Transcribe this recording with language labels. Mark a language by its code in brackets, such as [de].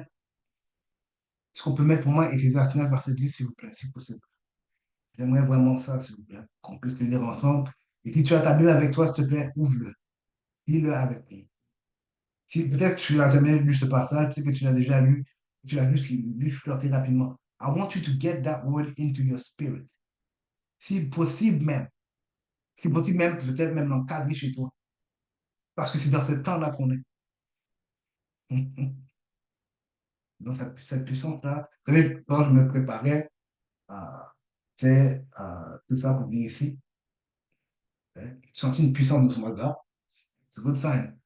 [fr] Est-ce qu'on peut mettre pour moi Ecclésiaste 9, verset 10, s'il vous plaît, si possible? J'aimerais vraiment ça, s'il vous plaît, qu'on puisse le lire ensemble. Et si tu as ta Bible avec toi, s'il te plaît, ouvre-le. Lis-le avec moi. Si peut-être que tu n'as jamais lu ce passage, peut-être que tu l'as déjà lu, tu l'as juste lu flirter rapidement. [en] I want you to get that word into your spirit. [fr] Si possible même, si possible même, peut-être même l'encadrer chez toi. Parce que c'est dans ce temps-là qu'on est. Dans cette puissance-là. Vous savez, quand je me préparais, tout ça pour venir ici, j'ai senti une puissance de ce mode-là. C'est good sign.